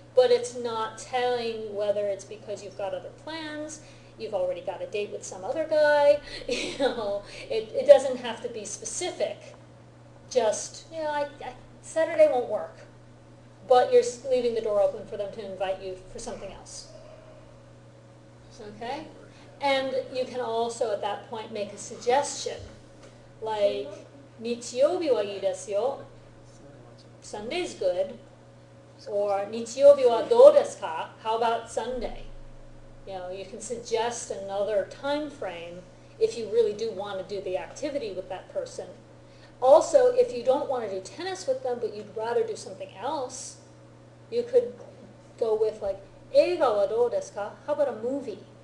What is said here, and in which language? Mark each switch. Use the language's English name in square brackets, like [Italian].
[English] But it's not telling whether it's because you've got other plans, you've already got a date with some other guy, you know, it doesn't have to be specific. Just, you know, Saturday won't work. But you're leaving the door open for them to invite you for something else. Okay? And you can also at that point make a suggestion. Like, [Japanese] 日曜日はいいですよ. [English] Sunday's good. [Japanese] Or 日曜日はどうですか? [English] How about Sunday? You know, you can suggest another time frame if you really do want to do the activity with that person. Also, if you don't want to do tennis with them, but you'd rather do something else, you could go with like, [Japanese] 映画はどうですか? [English] How about a movie?